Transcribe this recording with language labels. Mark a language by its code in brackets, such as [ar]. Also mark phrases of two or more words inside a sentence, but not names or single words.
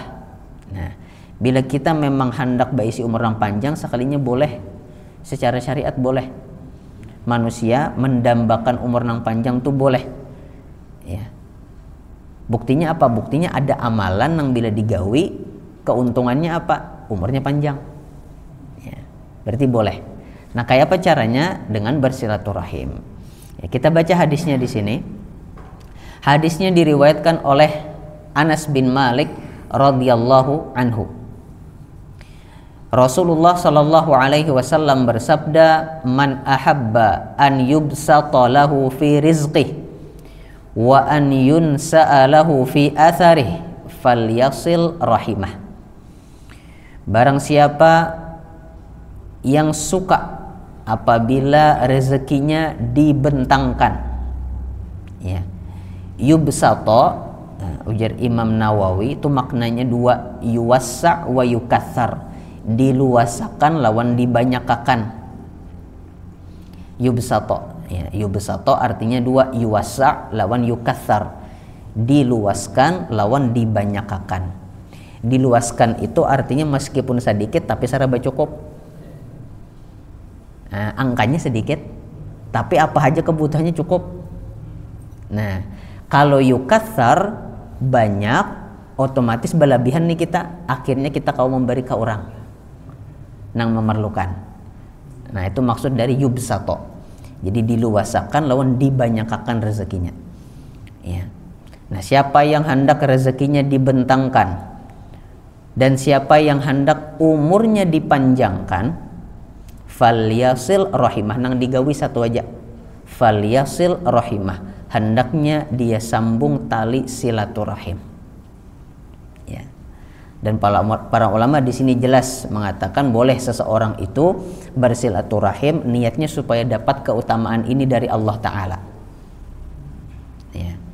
[bjn] Nah, bila kita memang hendak berisi umur yang panjang, sekalinya boleh secara syariat boleh manusia mendambakan umur nang panjang tuh boleh ya. [id] Buktinya apa? [bjn] Buktinya ada amalan yang bila digawi keuntungannya apa? [id] Umurnya panjang ya, berarti boleh. Nah, kayak apa caranya? Dengan bersilaturahim ya. Kita baca hadisnya di sini. Hadisnya diriwayatkan oleh Anas bin Malik [ar] رضي الله عنه. رسول الله صلى الله عليه وسلم bersabda, "من أحب أن يبسط له في رزقه وأن ينسأ له في أثره فليصل رحمه." [id] Barang siapa yang suka apabila rezekinya dibentangkan ya. [bjn] Yubsato, ujar Imam Nawawi, itu maknanya dua, [ar] يوسع ويكثر, [bjn] diluasakan lawan dibanyakakan. Yubsato ya, yubsato artinya dua, yuwassa' lawan yukathar, diluaskan lawan dibanyakakan. [id] Diluaskan itu artinya meskipun sedikit tapi serba cukup. Nah, angkanya sedikit tapi apa aja kebutuhannya cukup. [bjn] Nah, kalau yukathar banyak, otomatis berlebihan nih kita, akhirnya kita kau memberi ke orang nang memerlukan. Nah, itu maksud dari yubsato. Jadi diluasakan lawan dibanyakakan rezekinya ya. Nah, siapa yang hendak rezekinya dibentangkan dan siapa yang hendak umurnya dipanjangkan, [ar] فليصل رحمه, [bjn] nang digawi satu aja, [ar] فليصل رحمه, [bjn] hendaknya dia sambung tali silaturahim ya. [id] Dan para ulama di sini jelas mengatakan boleh seseorang itu bersilaturahim niatnya supaya dapat keutamaan ini dari [ar] الله تعالى [id] ya.